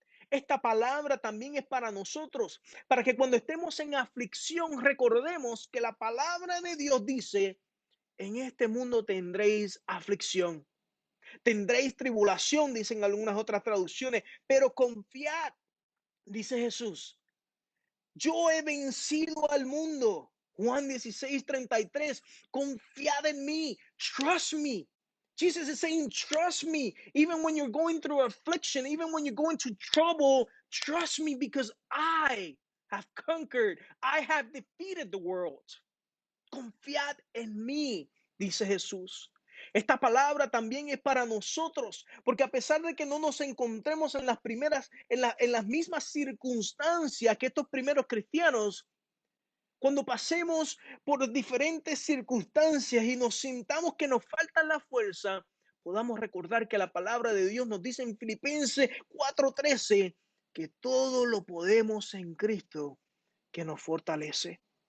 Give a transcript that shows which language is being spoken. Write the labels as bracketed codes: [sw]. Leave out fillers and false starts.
[es] Esta palabra también es para nosotros, para que cuando estemos en aflicción recordemos que la palabra de Dios dice, en este mundo tendréis aflicción, tendréis tribulación, dicen algunas otras traducciones, pero confiad, dice Jesús, yo he vencido al mundo. Juan 16:33, confiad en mí, [en] trust me. Jesus is saying, trust me. Even when you're going through affliction, even when you're going through trouble, trust me because I have conquered. I have defeated the world. [es] Confiad en mí, dice Jesús. Esta palabra también es para nosotros, porque a pesar de que no nos encontremos en las primeras, en las mismas circunstancias que estos primeros cristianos, cuando pasemos por diferentes circunstancias y nos sintamos que nos falta la fuerza, podamos recordar que la palabra de Dios nos dice en Filipenses 4:13 que todo lo podemos en Cristo que nos fortalece.